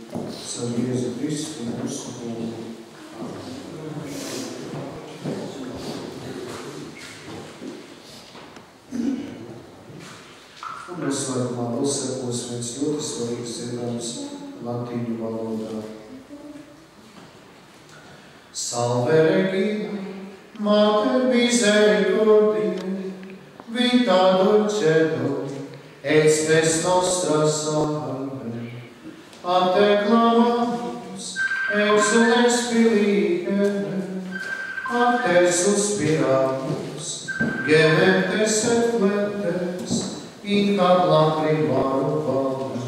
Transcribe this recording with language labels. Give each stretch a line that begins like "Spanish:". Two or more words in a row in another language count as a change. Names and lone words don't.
Latvian: Savu Jēzu Kristu un mūsu Kungu. Un noslēgumā vēl sekos viens ļoti svarīgs dziedājums latīņu valodā.
Latin: Salve Regina, Mater misericordiae, vita dulcedo, et spes nostra salve. A te clamamus, exules Filipe, a te suspiramus, gementes et flentes, in cap lacrimarum valde.